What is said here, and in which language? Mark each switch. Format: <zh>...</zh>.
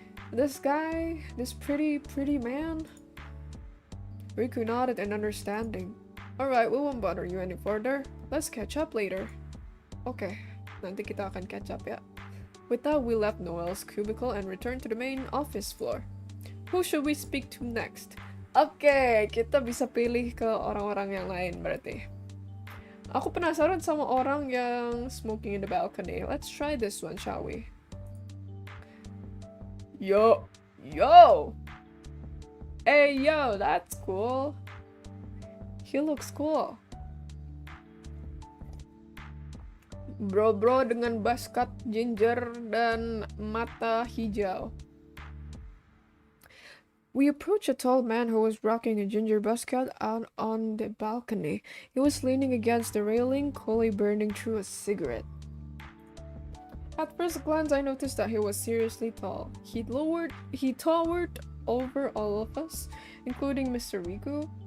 <en>This guy, this pretty man. Riku nodded in understanding. Alright, we won't bother you any further. Let's catch up later. Okay,</en> <id>nanti kita akan catch up ya.</id> <en>With that, we left Noel's cubicle and returned to the main office floor. Who should we speak to next?</en> <id>Oke, kita bisa pilih ke orang-orang yang lain berarti. Aku penasaran sama orang yang</id> <en>smoking in the balcony. Let's try this one, shall we? Yo! Hey, yo, that's cool. He looks cool.</en> <id>Bro dengan basket ginger dan mata hijau.</id> <en>We approached a tall man who was rocking a ginger basket out on the balcony. He was leaning against the railing, coolly burning through a cigarette. At first glance, I noticed that he was seriously tall. He towered over all of us, including Mr. Riku.</en>